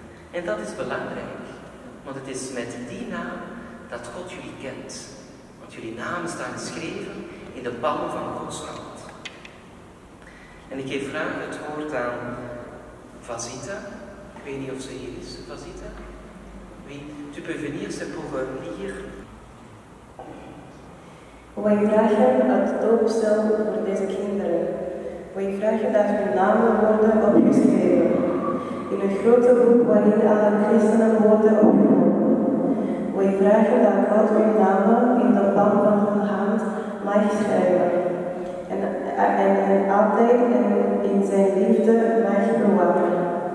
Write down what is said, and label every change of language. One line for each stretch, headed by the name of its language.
Dutch: En dat is belangrijk, want het is met die naam dat God jullie kent. Want jullie namen staan geschreven in de palm van Gods hand. En ik geef graag het woord aan Vasita. Ik weet niet of ze hier is, Vasita.
French: Oui, tu peux venir, c'est pour lire.
Dutch: Wij vragen het doopstel voor deze kinderen. Wij vragen dat hun namen worden opgeschreven in een grote boek waarin alle christenen worden opgenomen. Wij vragen dat God hun namen in de palm van hun hand mag schrijven en altijd in zijn liefde mag bewaren.